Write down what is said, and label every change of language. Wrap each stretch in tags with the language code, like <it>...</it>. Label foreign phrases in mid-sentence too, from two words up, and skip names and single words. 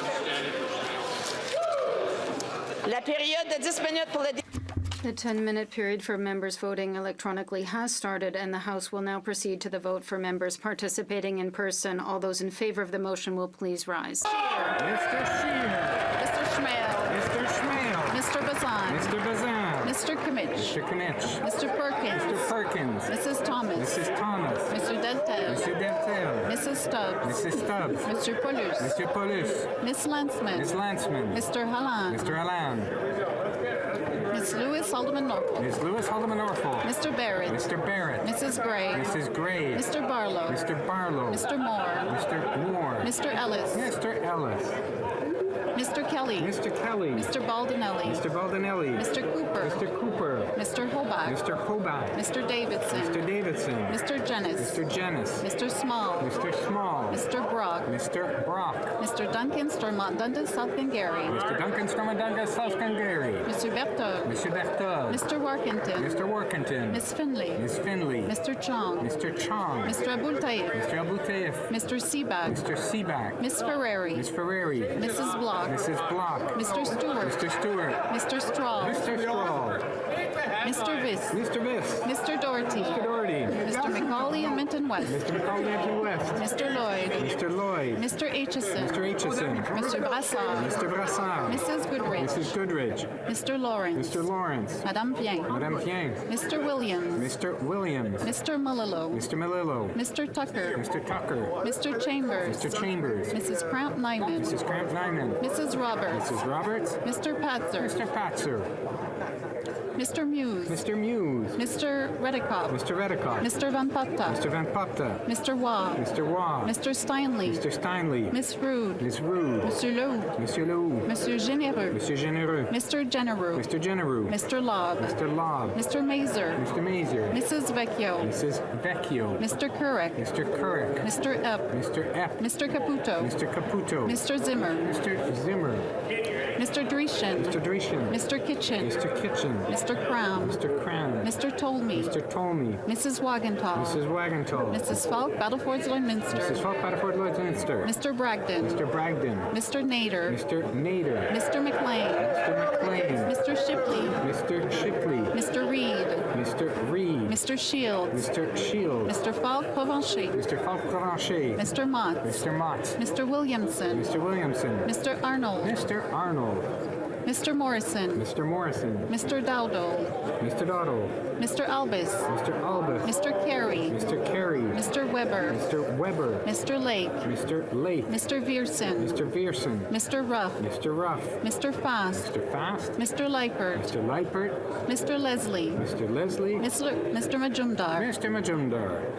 <fr>La période de 10 minutes pour le</fr> <en>The 10-minute period for members voting electronically has started, and the House will now proceed to the vote for members participating in person. All those in favor of the motion will please rise. Mr. Scheer. Mr. Schmale. Mr. Schmale. Mr. Bazan. Mr. Bazan. Mr. Kimmich. Mr. Knitsch. Mr. Perkins. Mr. Perkins. Mrs. Thomas. Mrs. Thomas. Mr. Deltel. Mr. Deltel. Mrs. Stubbs. Mrs. Stubbs. Mr. Paulus. Mr. Paulus. Miss Landsman. Ms. Landsman. Mr. Halland. Mr. Halland. Miss Lewis Haldeman Norfolk. Ms. Lewis Haldeman Norfolk. Mr. Barrett. Mr. Barrett. Mrs. Gray. Mrs. Gray. Mr. Barlow. Mr. Barlow. Mr. Moore. Mr. Moore. Mr. Ellis. Mr. Ellis. Mr. Kelly. Mr. Kelly. Mr. Baldinelli. Mr. Baldinelli. Mr. Cooper. Mr. Cooper. Mr. Hobach. Mr. Hobach. Mr. Davidson. Mr. Davidson. Mr. Jennis. Mr. Jennis. Mr. Small. Mr. Small. Mr. Brock. Mr. Brock. Mr. Duncan Stormont Dundas South Glengarry. Mr. Duncan Stormadunga South Glengarry. Mr. Berthold. Mr. Berthold. Mr. Workington. Mr. Workington. Miss Finley. Miss Finley. Mr. Chong. Mr. Chong. Mr. Abultaif. Mr. Abouteif. Mr. Seaback. Mr. Seaback. Miss Ferrari. Miss Ferrari. Mrs. Block. Mrs. Block. Mr. Stewart. Mr. Stewart. Mr. Straw. Mr. Straw. Mr. Viss. Mr. Viss. Mr. Doherty. Mr. Doherty. Mr. McCauley and Minton West. Mr. McCall West. Mr. Lloyd. Mr. Lloyd. Mr. Aitchison. Mr. Aitchison. Mr. Brassard. Mr. Brassard. Mrs. Goodrich. Mrs. Goodrich. Mr. Lawrence. Mr. Lawrence. Madame Bien. Madame Pien. Mr. Williams. Mr. Williams. Mr. Mullilo. Mr. Malillo. Mr. Tucker. Mr. Tucker. Mr. Chambers. Mr. Chambers. Mrs. Cramp Nyman. Mrs. Cramp Nyman. Mrs. Roberts. Mrs. Roberts. Mr. Patzer. Mr. Patzer. Mr. Muse. Mr. Muse. Mr. Redikoff. Mr. Redikoff. Mr. Van Popta. Mr. Van Popta. Mr. Waugh. Mr. Waugh. Mr. Steinley. Mr. Steinley. Miss Rude. Miss Rude. Monsieur Lou. Monsieur Lou. Monsieur Généreux. Monsieur Genereux. Mr. Genereux. Mr. Genereux. Mr. Lobb. Mr. Lobb. Mr. Mazer. Mr. Mazer. Mrs. Vecchio. Mrs. Vecchio. Mr. Kurek. Mr. Kurek. Mr. Epp. Mr. Epp. Mr. Caputo. Mr. Caputo. Mr. Zimmer. Mr. Zimmer. Mr. Dreschen. Mr. Dreschen. Mr. Kitchen. Mr. Kitchen. Mr. Crown. Mr. Crown. Mr. Tolmie. Mr. Tolmie. Mrs. Wagenthal. Mrs. Wagentall. Mrs. Falk, Battlefords Lloydminster. Mrs. Falk Battleford Lloydminster. Mr. Bragdon. Mr. Bragdon. Mr. Nader. Mr. Nader. Mr. McLean. Mr. McLean. Mr. Shipley. Mr. Shipley. Mr. Reed. Mr. Reed. Mr. Shields. Mr. Shields. Mr. Falk Provencher. Mr. Falk Provencher. Mr. Mott. Mr. Mott. Mr. Williamson. Mr. Williamson. Mr. Arnold. Mr. Arnold. Mr. Morrison. Mr. Morrison. Mr. Dowdle. Mr. Doddle. Mr. Albus. Mr. Albus. Mr. Carey. Mr. Carey. Mr. Weber. Mr. Weber. Mr. Lake. Mr. Lake. Mr. Vierson. Mr. Vierson. Mr. Ruff. Mr. Ruff. Mr. Fast. Mr. Fast. Mr. Leipert. Mr. Leipert. Mr. Leslie. Mr. Leslie. Mr. Majumdar. Mr. Majumdar.</en>